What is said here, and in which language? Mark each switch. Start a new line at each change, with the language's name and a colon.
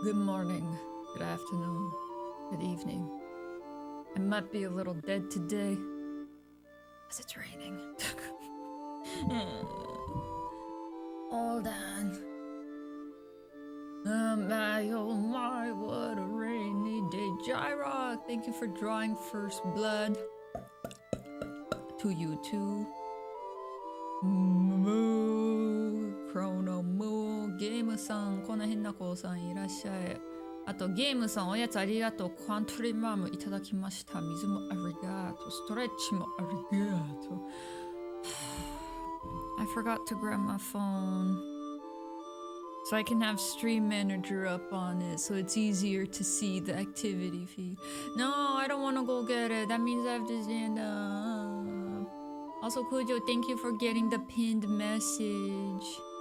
English: morning, good afternoon, good evening. I might be a little dead today, as it's raining. Hold on. Oh my, what a rainy day. Jyrock, thank you for drawing first blood. To you too.
Japanese: Moo, Chrono Moo, ゲームさん、この変な子さんいらっしゃい。あとゲームさんおやつありがとう。クワントリマームいただきました。水もありがとう。ストレッチもありがとう。
English: I forgot to grab my phone. So I can have Stream Manager up on it so it's easier to see the activity feed. No, I don't want to go get it. That means I have to stand up. Also, Kujo, thank you for getting the pinned message.